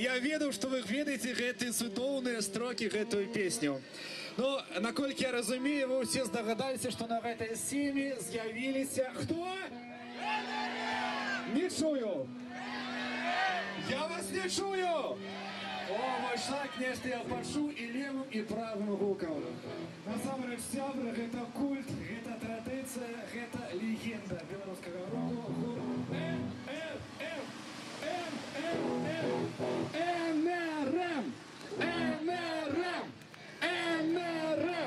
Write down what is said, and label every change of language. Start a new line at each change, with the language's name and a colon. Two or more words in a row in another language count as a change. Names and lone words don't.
Belarusian: Я ведаў, што вы ведаеце гэтыя цудоўныя строкі, гэтую песню. Ну, наколькі я разумею, вы ўсе здагадаліся, што на гэтай сцэне з'явіліся... Хто? Не чую. Я вас не чую. О, мой шаг, нешта я пачуў і левым, і правым гукам. Насамрэч, сябры, гэта культ, гэта традыцыя, гэта легенда беларускага року. НРМ! НРМ! НРМ!